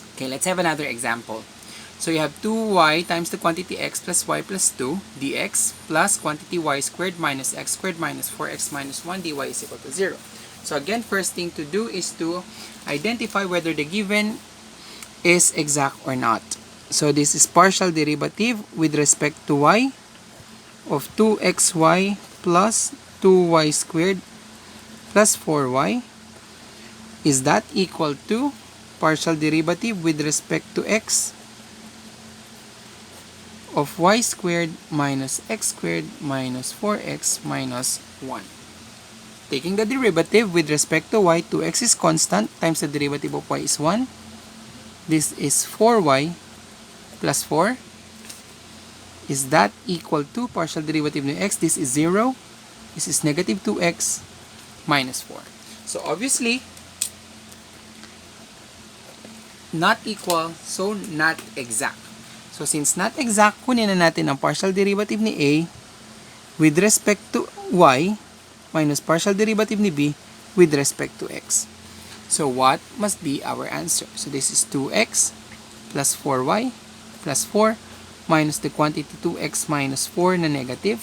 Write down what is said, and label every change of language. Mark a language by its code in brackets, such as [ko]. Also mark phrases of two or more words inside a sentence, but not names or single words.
[en] Okay, let's have another example. So you have 2y times the quantity x plus y plus 2 dx plus quantity y squared minus x squared minus 4x minus 1 dy is equal to 0. So again, first thing to do is to identify whether the given is exact or not. So this is partial derivative with respect to y of 2xy plus 2y squared plus 4y. Is that equal to partial derivative with respect to x of y squared minus x squared minus 4x minus 1. Taking the derivative with respect to y, 2x is constant times the derivative of y is 1. This is 4y plus 4. Is that equal to partial derivative of x? This is 0. This is negative 2x minus 4. So obviously, not equal, so not exact. So since not exact, [tl] kunin na natin ang [en] partial derivative ni a with respect to y minus partial derivative ni b with respect to x. So what must be our answer? So this is 2x plus 4y plus 4 minus the quantity 2x minus 4 na negative.